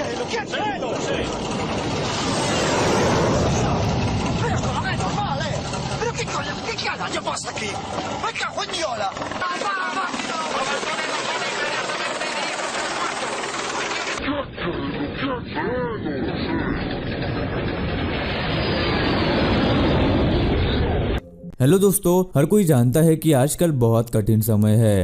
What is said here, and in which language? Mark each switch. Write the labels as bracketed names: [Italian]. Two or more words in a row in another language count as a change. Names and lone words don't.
[Italian] Che cielo! Però non è normale! Però che cazzo passa qui? Ma cagognola! [Hindi] हेलो दोस्तों, हर कोई जानता है कि आजकल बहुत कठिन समय है।